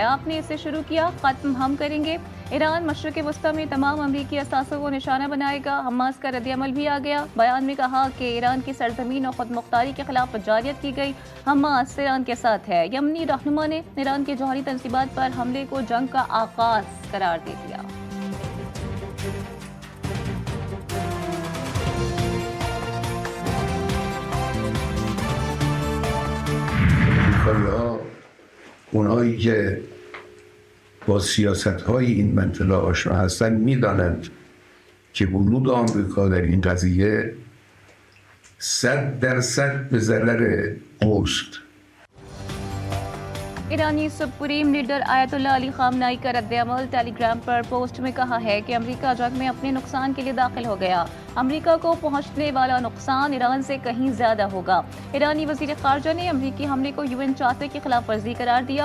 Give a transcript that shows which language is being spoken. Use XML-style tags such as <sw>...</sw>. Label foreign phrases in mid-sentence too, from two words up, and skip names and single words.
<ur>آپ نے اسے شروع کیا، ختم ہم کریں گے۔ ایران مشرق وسطیٰ میں تمام امریکی اثاثوں کو نشانہ بنائے گا. حماس کا ردِعمل بھی آ گیا۔ بیان میں کہا کہ ایران کی سرزمین اور خود مختاری کے خلاف جاریت کی گئی. حماس ایران کے ساتھ ہے. یمنی رہنما نے ایران کے جوہری تنصیبات پر حملے کو جنگ کا آغاز قرار دے دیا.</ur> <fa>ها اونایی که با سیاست‌های این منطقه آشنا هستند می‌دانند که ورود آمریکا در این قضیه 100% به ضرر اوست.</fa> <ur>ईरानी</ur> <en>supreme leader</en> <ur>آیت اللہ علی خامنہ ای کا ردِعمل. ٹیلیگرام پر پوسٹ میں کہا ہے کہ امریکا جنگ میں اپنے نقصان کے لیے داخل ہو گیا. امریکا کو پہنچنے والا نقصان ایران سے کہیں زیادہ ہوگا. ایرانی وزیر خارجہ نے امریکی حملے کو یو این چارٹر کی خلاف ورزی قرار دیا.</ur>